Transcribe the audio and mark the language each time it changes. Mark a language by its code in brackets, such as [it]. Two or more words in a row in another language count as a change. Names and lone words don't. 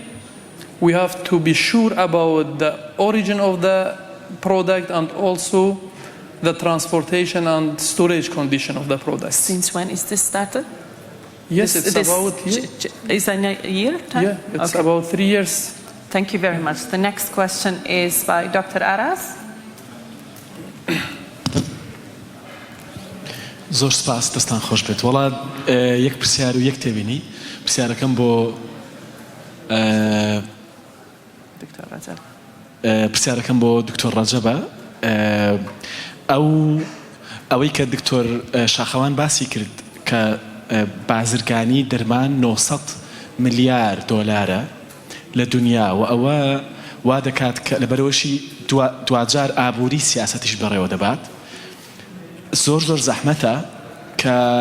[en] We have to be sure about the origin of the product and also the transportation and storage condition of the product. Since when is this started? Yes, it's about is a year time? Yeah, it's about 3 years. Thank you very much. The next question is by Dr. Aras. [ckb] زۆر سپاس دەستان خۆش بێت وڵات یەک پرسیار و یەک تێبینی پرسیارەکەم بۆ پرسیارەکەم بۆ دکتۆر ڕەجەبە ئەوەی کە دکتۆر شاخەوان باسی کرد کە بازرگانی دەرمان 900 ملیار دۆلارە لە دنیا و ئەوە وا دەکات کە لەبەرەوەشی دوجار ئابووری سیاسەتیش بەڕێوە دەبات زۆر زەحمەتە کە